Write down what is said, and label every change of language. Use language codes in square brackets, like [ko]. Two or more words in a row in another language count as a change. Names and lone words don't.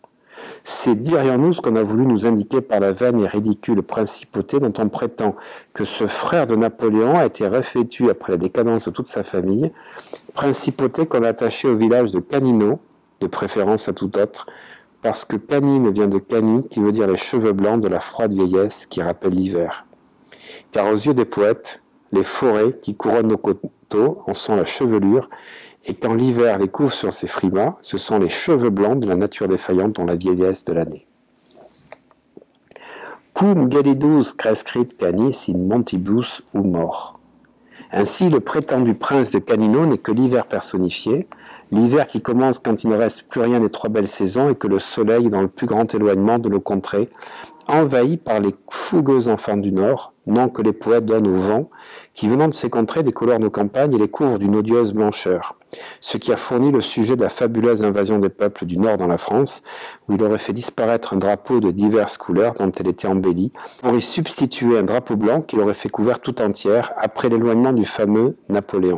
[fr] C'est, dirions-nous, ce qu'on a voulu nous indiquer par la vaine et ridicule principauté dont on prétend que ce frère de Napoléon a été revêtu après la décadence de toute sa famille, principauté qu'on a attachée au village de Canino, de préférence à tout autre, parce que canine vient de cani, qui veut dire les cheveux blancs de la froide vieillesse qui rappelle l'hiver. Car aux yeux des poètes, les forêts qui couronnent nos coteaux en sont la chevelure, et quand l'hiver les couvre sur ses frimas, ce sont les cheveux blancs de la nature défaillante dont la vieillesse de l'année. [la] Cum gelidus crescit canis in montibus humor. [fr] Ainsi, le prétendu prince de Canino n'est que l'hiver personnifié, l'hiver qui commence quand il ne reste plus rien des 3 belles saisons et que le soleil est dans le plus grand éloignement de nos contrées, envahi par les fougueux enfants du Nord, nom que les poètes donnent au vent, qui venant de ces contrées décolore nos campagnes et les couvre d'une odieuse blancheur, ce qui a fourni le sujet de la fabuleuse invasion des peuples du Nord dans la France, où il aurait fait disparaître un drapeau de diverses couleurs dont elle était embellie, pour y substituer un drapeau blanc qu'il aurait fait couvert tout entière après l'éloignement du fameux Napoléon.